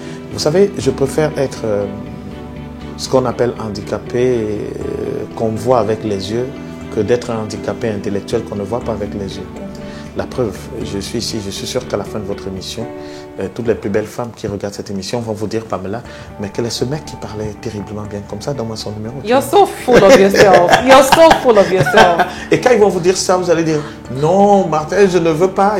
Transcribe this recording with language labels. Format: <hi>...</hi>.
<fr>Vous savez, je préfère être ce qu'on appelle handicapé, qu'on voit avec les yeux, que d'être un handicapé intellectuel qu'on ne voit pas avec les yeux. La preuve, je suis ici, je suis sûr qu'à la fin de votre émission, toutes les plus belles femmes qui regardent cette émission vont vous dire, Pamela, mais quel est ce mec qui parlait terriblement bien comme ça? Donne-moi son numéro.</fr> <en>You're so full of yourself. You're so full of yourself.</en> <fr>Et quand ils vont vous dire ça, vous allez dire, non, Martin, je ne veux pas.</fr>